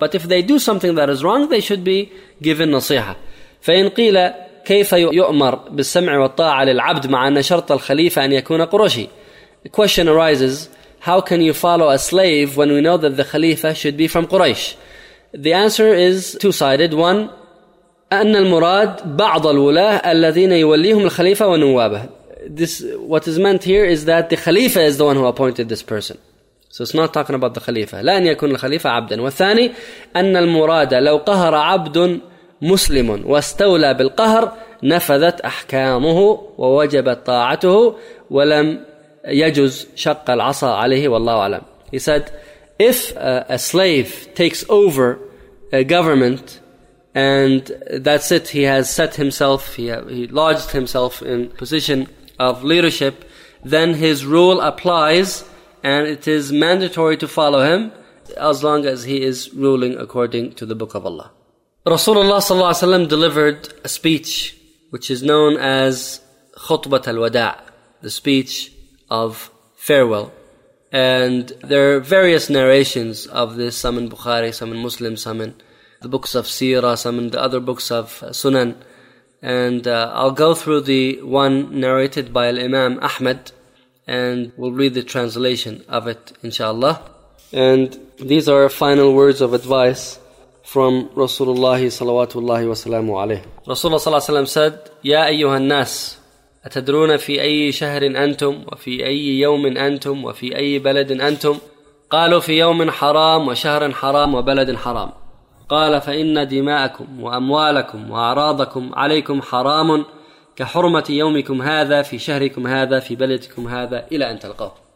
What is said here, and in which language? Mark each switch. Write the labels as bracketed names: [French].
[English] But if they do something that is wrong, they should be given nasiha. [Arabic] فَإِنْ قِيلَ كَيْفَ يُؤْمَرْ بِالسَّمْعِ وَالطَّاعَةِ لِلْعَبْدِ مَعَ أَنَّ شَرْطَ الْخَلِيفَةِ أَنْ يَكُونَ قُرَشِي. [English] The question arises, how can you follow a slave when we know that the Khalifa should be from Quraysh? The answer is two-sided. [Arabic] One, أن المراد بعض الولاة الذين يوليهم الخليفة والنواب. [English] This, what is meant here is that the Khalifa is the one who appointed this person. So it's not talking about the Khalifa. [Arabic] لا أن يكون الخليفة عبدا. والثاني, أن المراد لو قهر عبد مسلم واستولى بالقهر نفذت أحكامه ووجبت طاعته ولم يجوز شق العصا عليه والله أعلم. [English] He said, if a slave takes over a government and that's it, he has set himself, he lodged himself in position of leadership, then his rule applies and it is mandatory to follow him as long as he is ruling according to the book of Allah. Rasulullah صلى الله عليه وسلم delivered a speech which is known as خطبة الوداع, the speech of farewell. And there are various narrations of this, some in Bukhari, some in Muslim, some in the books of Sirah, some in the other books of Sunan. And I'll go through the one narrated by Imam Ahmad, and we'll read the translation of it, inshallah. And these are final words of advice from Rasulullah salawatullahi wasalamu alayhi. Rasulullah sallallahu alayhi wa said, Ya ayyuhal nas, [Arabic] أتدرون في أي شهر أنتم وفي أي يوم أنتم وفي أي بلد أنتم؟ قالوا في يوم حرام وشهر حرام وبلد حرام. قال فإن دماءكم وأموالكم وأعراضكم عليكم حرام كحرمة يومكم هذا في شهركم هذا في بلدكم هذا إلى أن تلقوه.